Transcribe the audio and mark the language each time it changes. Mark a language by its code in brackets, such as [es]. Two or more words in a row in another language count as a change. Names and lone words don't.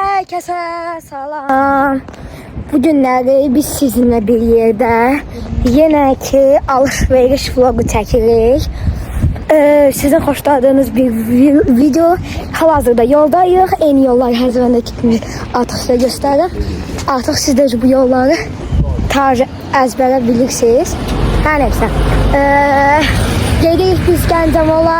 [az] Herkese salam. Bugünləri biz [tr] sizinle bir yerde yine ki [az] alışveriş vlogu çəkirik. Sizin xoşladığınız bir video. Hal-hazırda yoldayıq. Eyni yolları hər zəmandakı kimi artıq sizə göstərir. Artıq siz də bu yolları əzbərə bilirsiniz. Hər neysə. Gedirik biz Gəncəmola.